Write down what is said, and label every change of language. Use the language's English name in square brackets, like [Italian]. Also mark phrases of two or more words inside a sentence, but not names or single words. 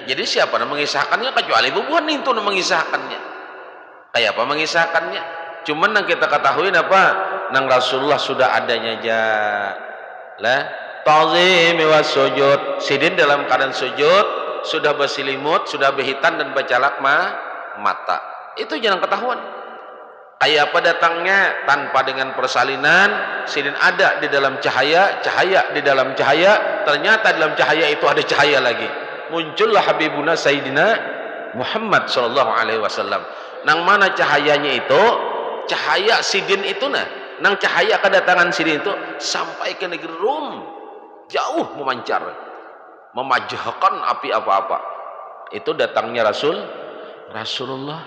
[Indonesian] Jadi siapa yang mengisahkannya kecuali bubuhan itu yang mengisahkannya. Kayak apa mengisahkannya? Cuman yang kita ketahui apa? Nang Rasulullah sudah adanya aja lah. [Arabic] تعظيم وسجود, [Indonesian] sidin dalam keadaan sujud, sudah berselimut, sudah berhitan dan bercalak mata. Itu jangan ketahuan. Kayak apa datangnya? Tanpa dengan persalinan, sidin ada di dalam cahaya, cahaya di dalam cahaya, ternyata dalam cahaya itu ada cahaya lagi. [Arabic] Muncullah حبيبنا سيدنا محمد صلى الله عليه وسلم. [Indonesian] Nang mana cahayanya itu? Cahaya sidin itu nang cahaya kedatangan sidin itu sampai ke negeri Rum, jauh memancar, memajahkan api apa-apa. Itu datangnya Rasulullah.